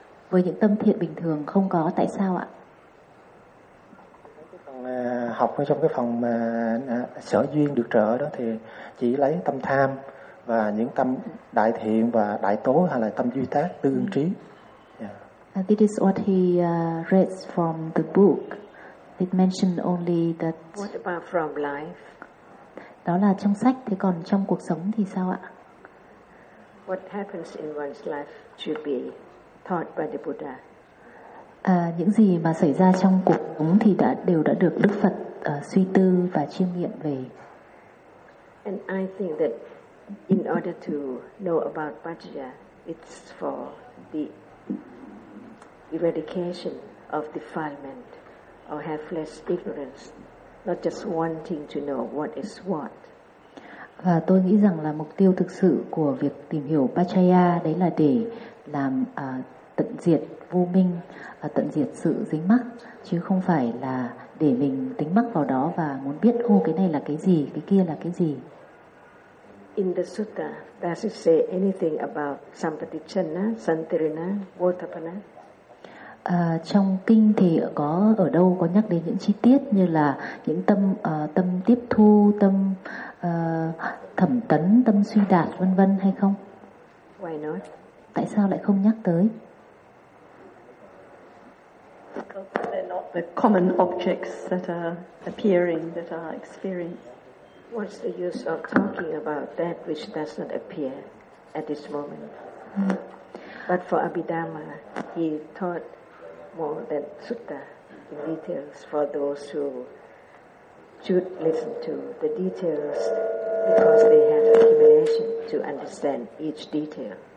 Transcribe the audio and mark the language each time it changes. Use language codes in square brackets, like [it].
[vi] Với những tâm thiện bình thường không có, tại sao ạ? Học trong cái phần mà sở duyên được trợ đó thì chỉ lấy tâm tham và những tâm đại thiện và đại tố, hay là tâm duy tác tư ứng trí. [en] This is what he reads from the book. It mentioned only that. What about from life? [vi] Đó là trong sách, thế còn trong cuộc sống thì sao ạ? [en] What happens in one's life should be taught by the Buddha. [vi] Những gì mà xảy ra trong cuộc sống thì đều đã được Đức Phật suy tư và chiêm nghiệm về. [en] And I think that in order to know about Pachya, it's for the eradication of defilement or have less ignorance, not just wanting to know what is what. [vi] Và tôi nghĩ rằng là mục tiêu thực sự của việc tìm hiểu Pachya đấy là để làm tận diệt vô minh, tận diệt sự dính mắc, chứ không phải là để mình dính mắc vào đó và muốn biết ô cái này là cái gì, cái kia là cái gì. [en] In the sutta, does it say anything about sampatichana, santirana, votapana? [vi] Trong kinh thì ở đâu có nhắc đến những chi tiết như là những tâm tâm tiếp thu, tâm thẩm tấn, tâm suy đạt vân vân hay không? [en] Why not? [vi] Tại sao lại không nhắc tới? [en] Because they're not the common objects that are appearing, that are experienced. What's the use of talking about that which does not appear at this moment? But for Abhidhamma, he taught more than sutta in details for those who should listen to the details, because they have accumulation to understand each detail.